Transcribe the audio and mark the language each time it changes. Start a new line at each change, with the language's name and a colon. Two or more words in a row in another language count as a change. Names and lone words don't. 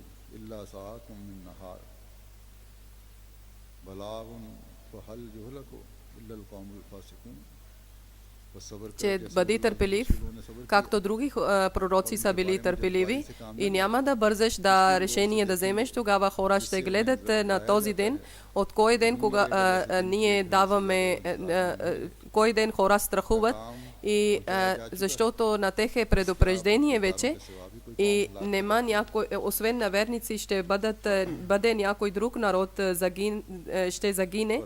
Arabic: إلا ساعة من نهار بلاغ فهل يهلك إلا القوم الفاسقون.
Bulgarian: че бъди търпелив, както други пророци са били търпеливи и няма да бързаш да решение да вземеш, тогава хора ще гледат на този ден, от кой ден, кога ние даваме, кой ден хора страхуват и защото на тех е предупреждение вече и нема някой, освен на верници ще бъде някой друг народ ще загине.